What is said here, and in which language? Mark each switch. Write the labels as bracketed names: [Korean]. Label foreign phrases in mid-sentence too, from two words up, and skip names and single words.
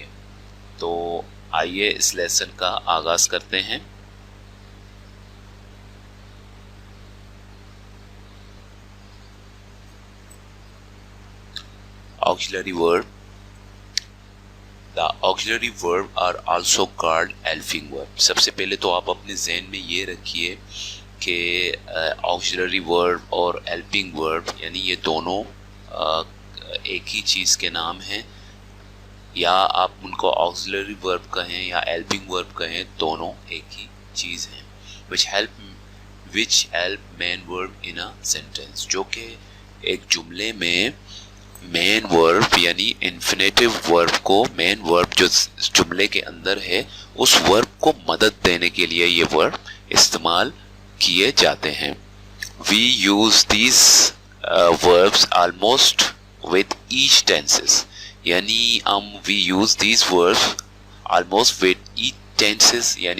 [Hindi] तो आइए इस लेसन का आगाज़ करते हैं। [English] Auxiliary verb. The auxiliary verb are also called helping verb. [Hindi] सबसे पहले तो आप अपने जहन में ये रखिए कि [English] auxiliary verb [Hindi] और [English] helping verb [Hindi] यानी ये दोनों एक ही चीज़ के नाम हैं, या आप उनको [English] auxiliary verb [Hindi] कहें या [English] helping verb [Hindi] कहें, दोनों एक ही चीज़ हैं। [English] which help main verb in a sentence, [Hindi] जो कि एक जुमले में [English] main verb [Hindi] यानी [English] infinitive verb [Hindi] को, [English] main verb [Hindi] जो जुमले के अंदर है उस वर्ब को मदद देने के लिए ये वर्ब इस्तेमाल किए जाते हैं। [English] we use these verbs almost with each tenses, [Hindi] यानी हम [English] we use these verbs almost with each tenses, यानी